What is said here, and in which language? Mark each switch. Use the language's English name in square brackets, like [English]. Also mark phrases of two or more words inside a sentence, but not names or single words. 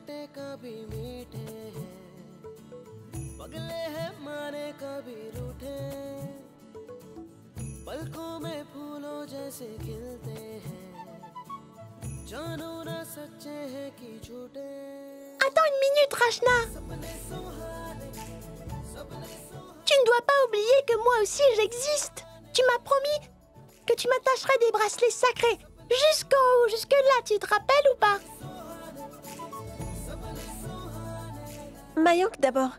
[Hindi] कभी मीठे हैं, पगले हैं माने कभी रूठे, पलकों में फूलों जैसे खिलते हैं, जानो ना सच्चे हैं कि झूठे। [French] Attends une minute, Rachna. Tu ne dois pas oublier que moi aussi j'existe. Tu m'as promis que tu m'attacherais des bracelets sacrés. Jusqu'en haut, jusque-là, tu te rappelles ou pas? Mayonk d'abord.